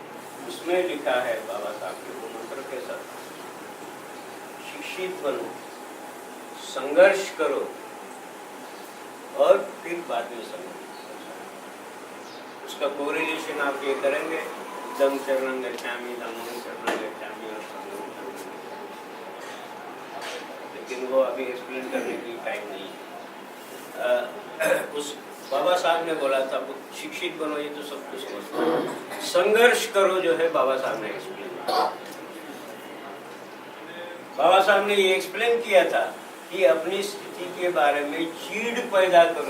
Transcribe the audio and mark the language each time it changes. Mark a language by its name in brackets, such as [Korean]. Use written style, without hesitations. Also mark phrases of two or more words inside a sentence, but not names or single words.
[Hindi] उसमें लिखा है बाबा साहब के वो मंत्र के साथ, शिक्षित बनो, संघर्ष करो और फिर बाद में संघर्ष। उसका कोरिलेशन आप ये करेंगे, [Pali] दम शरणं गच्छामि, धम्मं शरणं गच्छामि और संघं शरणं गच्छामि। [Hindi] लेकिन वो अभी एक्सप्लेन करने की टाइम नहीं है। उस बाबा साहब ने बोला था शिक्षित बनो, ये तो सब कुछ समझते हैं, संघर्ष करो जो है बाबा साहब ने एक्सप्लेन किया। बाबा साहब ने ये एक्सप्लेन किया था कि अपनी स्थिति के बारे में चीड़ पैदा करो।